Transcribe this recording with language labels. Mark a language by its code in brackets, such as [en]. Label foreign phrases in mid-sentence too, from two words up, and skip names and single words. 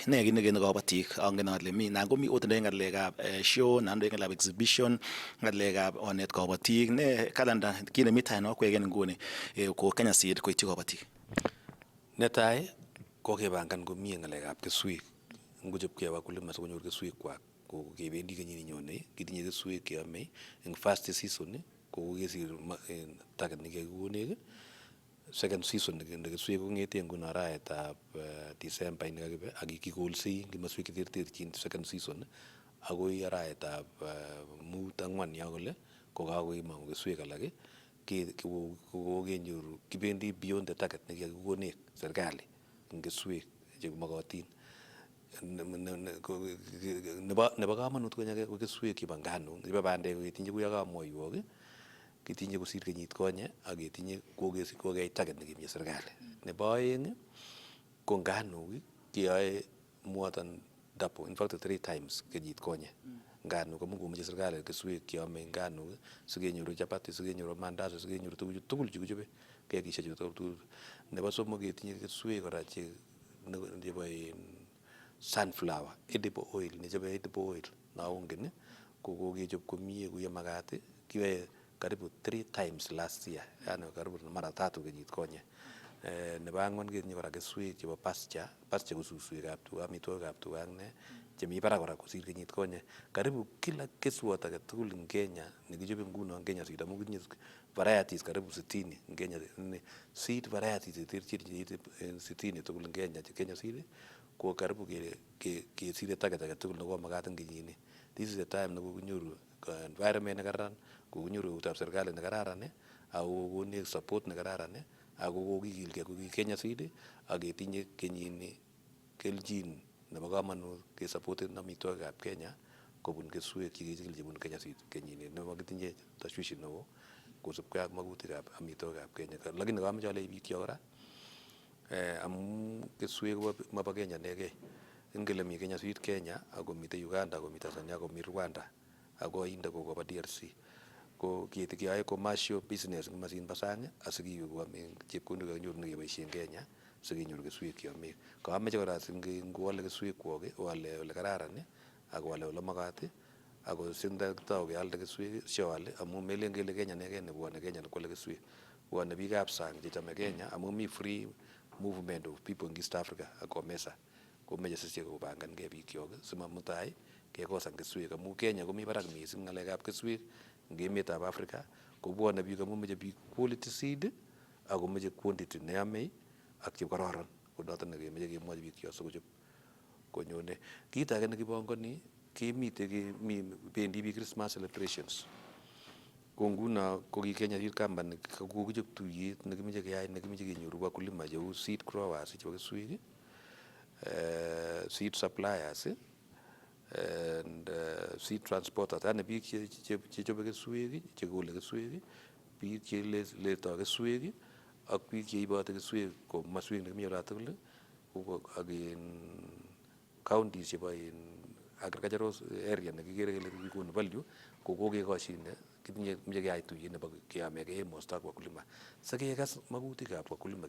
[kln] Ne kit nekene kabatik angen ale mi nan komi ot ndoi ngalekab show nan ndoi ngalekab exhibition ngalekab onet kabatik. Ne kalenda kit nemi tai nokwek en nguni ko Kenya Seed koityi kabatik. Netai ko kepangan komie ngalekab keswek. Ngochopkei wakulima sikonyor keswekwak ko kebendi kenyit nenyone kitinye keswek cheyome eng [en] first season [kln] ko kesir target nekikokonech. [en] Second season [kln] nebo keswek kongete nguno arawetab December nekakibe ak kikolsei kimoswek cheterterchin [en] second season [kln] akoi arawetab mut angwan yo kole kokakoimangu keswek alak kokenyoru kibendi [en] beyond the target [kln] nekikakikonech serikali eng keswek chemokotin. Nebo kamanut ko keswek chebo nganuk, chebo bandek ketinye kuyo kamwoiwok ketinye kosir kenyit konye ak ketinye kokeit target nekimie serikali. Nebo aeng ko nganuk keyoe [en] more than double in fact 3 times [kln] kenyit konye. Nganuk amu komoche serikali keswek cheyome nganuk sikenyoru chapati, sikenyoru mandazi, sikenyoru tuguchu tugul chekichobe kekishechu tugul. Nebo somok ketinye keswek kora chebo sunflower, [en] edible oil, [kln] nechobe [en] edible oil [kln] naongen ko kokechop komie kuyo makat kiyoe karibu [en] 3 times last year, [kln] yani [sw] karibu mara 3 [kln] kenyit konye. Nebo angwan ketinye kora keswek chebo pasture ko suswekab tuga, amitwogikab tuga ak ne chemi barak kora kosir kenyit konye. Karibu kila keswot age tugul eng Kenya nekichobe nguno eng Kenya Seed amu kitinye varieties karibu 60 eng Kenya, [en] seed varieties [kln] cheterterchin 60 tugul eng Kenya Kenya Seed ko karibu kesire target age tugul nekomakat eng kenyini. [en] This is the time [kln] nekokinyoru environment nekararan, kokinyoru eutab serikali nekararan ako kokonech support nekararan ako kokikilgei ko Kenya Seed ak ketinye kenyini kelchin nebo kamanut kesapoten amitwogikab Kenya kobun keswek chekichikil chebun Kenya Seed kenyini nemakitinye tashwishi neo kosubkei ak makutikab amitwogikab Kenya. Lakini kamoche alei biik kyok kora amu keswek mabo Kenya inegei. Ingele mi Kenya Seed Kenya ako mitei Uganda ako mi Tanzania ako mi Rwanda ako inde kokobo DRC ko keyoe [en] commercial business [kln] eng masin bo sang asikiwe koame chepkondok kenyoru nekeboishe eng Kenya sikenyoru keswek cheome. Kameche kora ngowale keswek kwok owale ole kararan ak owale ole makat ako sindakitau kealde keswek siawale amu melen kele Kenya inegei nebwone Kenya kwale keswek. Bwone biikab sang chechome Kenya amu mi [en] free movement of people in East Africa [kln] ak COMESA komeche sisye kobangankei biik kyok simamutai kekosan keswek amu Kenya komi barak mising ng'alekab keswek eng emetab Africa kobwone biik amu meche biik [en] quality seed [kln] ako meche quantity neyomei ak chekororon ko noto nekemeche kemwochi biik kyok sikochop konyone. Kit age nekipongoni bendi biik [en] Christmas celebrations [kln] ko nguno ko ki Kenya Seed Company kokichop tuyet nekimeche keyai nekimeche kenyoru wakulima cheu [en] seed growers [kln] chebo keswek [en] seed suppliers and seed transporters, [kln] yani biik chechobe keswek chekole keswek biik cheletoi keswek ak biik cheibote keswek komaswek nekimi ola tugul ak counties chebo [en] agricultural area [kln] nekikere kele kikonu value ko kokekoshine meche keyai tuyet nebo keyamegei emosto ak wakulima sikekas makutikab wakulima